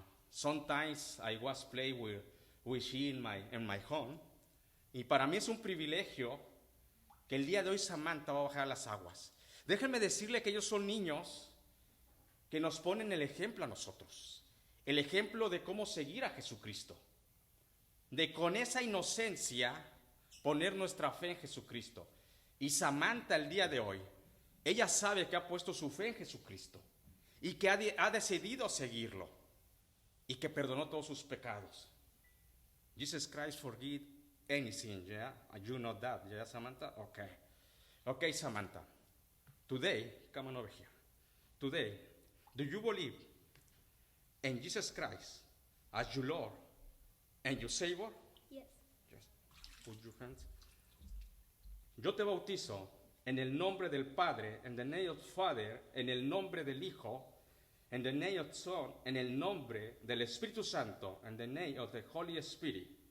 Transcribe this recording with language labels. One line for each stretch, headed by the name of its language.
English: Sometimes I was playing with she in my home.
Spanish: Y para mí es un privilegio que el día de hoy Samantha va a bajar a las aguas. Déjenme decirle que ellos son niños que nos ponen el ejemplo a nosotros. El ejemplo de cómo seguir a Jesucristo. De con esa inocencia poner nuestra fe en Jesucristo. Y Samantha el día de hoy, ella sabe que ha puesto su fe en Jesucristo. Y que ha decidido seguirlo. Y que perdonó todos sus pecados.
English: Jesus Christ forgive anything, yeah? You know that, yeah, Samantha? Okay, Samantha. Today, come on over here. Today, do you believe in Jesus Christ as your Lord and your Savior? Yes. Just put your hands.
Spanish: Yo te bautizo en el nombre del Padre, en
English: the name of the Father,
Spanish: en el nombre del Hijo, en
English: the name of the Son,
Spanish: en el nombre del Espíritu Santo, en
English: the name of the Holy Spirit.